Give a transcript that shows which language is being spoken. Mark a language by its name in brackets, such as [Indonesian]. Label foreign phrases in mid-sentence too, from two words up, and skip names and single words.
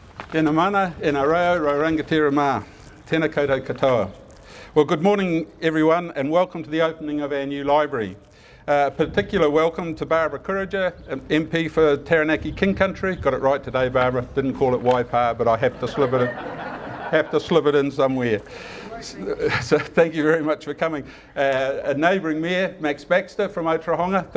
[Māori] Tēnā mana, e nā reo, rangatira mā. Tēnā koutou katoa. [English] Well, good morning everyone and welcome to the opening of our new library. Particular welcome to Barbara Kurraja, MP for Taranaki King Country. Got it right today, Barbara. Didn't call it Waipa, but I have to slip it in somewhere. So thank you very much for coming. A neighbouring mayor, Max Baxter from Otorohanga.